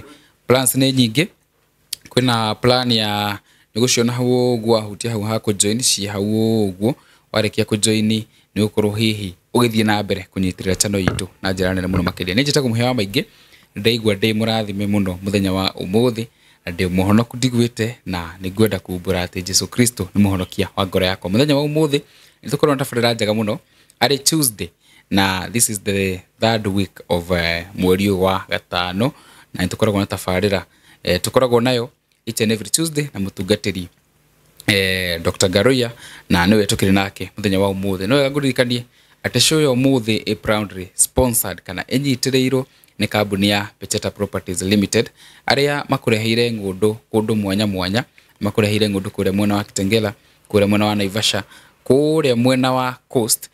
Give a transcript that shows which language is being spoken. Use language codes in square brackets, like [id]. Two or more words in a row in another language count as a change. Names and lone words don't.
[ki] Plans ni nyingi, kwina plan ya niguciona hau gwa hutia hau ha ku join ci hau gwo warekia ku join ni ukorwo hihi ugithie na mbere kunyitirira channel itu na njira nene muno makiria. Ni njita Muhea Maingi ndaigwa ndi murathime muno muthenya wa umuthi na ndi muhonoku ndigwite na ningwenda kumbura ati Jesu Kristo ni muhonokia wa ngoro yakwa. Muthenya wa umuthi ni tukorwo na tabarira njega muno ari Tuesday na [en] this is the third week of [ki] mweri wa gatano na nitukoragwo na tabarira tukoragwo nayo [en] each and every Tuesday [ki] na mutungatiri Dr. Garoya na niwe tukiri nake muthenya wa umuthi. No ngurikanie ati show ya umuthi a [en] proudly sponsored [ki] kana enyitireiro ni kambuni ya Pecheta Properties Limited aria makureheire ngundu mwanya makureheire ngundu kuria mwena wa Kitengela, kuria mwena wa Naivasha, kuria mwena wa Coast.